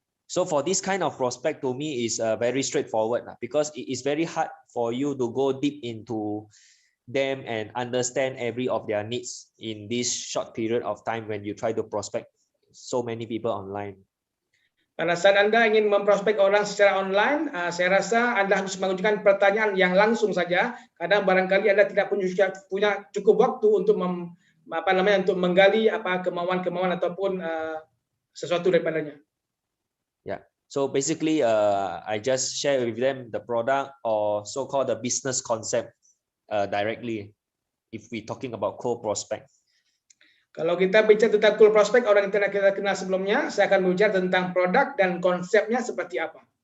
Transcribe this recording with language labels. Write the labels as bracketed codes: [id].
[en] So for this kind of prospect, to me is very straightforward because it is very hard for you to go deep into them and understand every of their needs in this short period of time when you try to prospect so many people online. [id] Pada saat Anda ingin memprospek orang secara online, saya rasa Anda harus mengajukan pertanyaan yang langsung saja, karena barangkali Anda tidak punya cukup waktu untuk untuk menggali kemauan-kemauan ataupun sesuatu daripadanya. [en] Yeah. So basically, I just share with them the product or so-called the business concept directly. If we talking about cold prospect. [id] Kalau kita bicara tentang cold prospect, orang yang tidak kita kenal sebelumnya, saya akan bicara tentang produk dan konsepnya seperti apa.